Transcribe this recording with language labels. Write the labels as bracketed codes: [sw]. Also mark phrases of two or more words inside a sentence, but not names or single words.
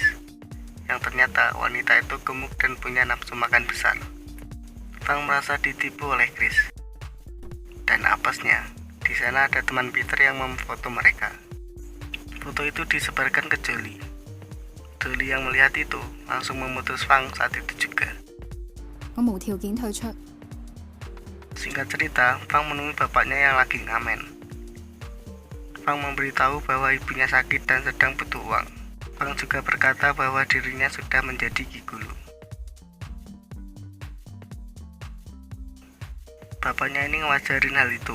[id] Yang ternyata wanita itu gemuk dan punya nafsu makan besar. Fang merasa ditipu oleh Chris. Dan apesnya, di sana ada teman Peter yang memfoto mereka. Foto itu disebarkan ke Jolie. Jolie yang melihat itu langsung memutus Fang saat itu juga. [yue] 我無條件退出。 [id] Singkat cerita, Fang menemui bapaknya yang lagi ngamen. Fang memberitahu bahwa ibunya sakit dan sedang butuh uang. Fang juga berkata bahwa dirinya sudah menjadi gigolo. Bapaknya ini ngewajarin hal itu.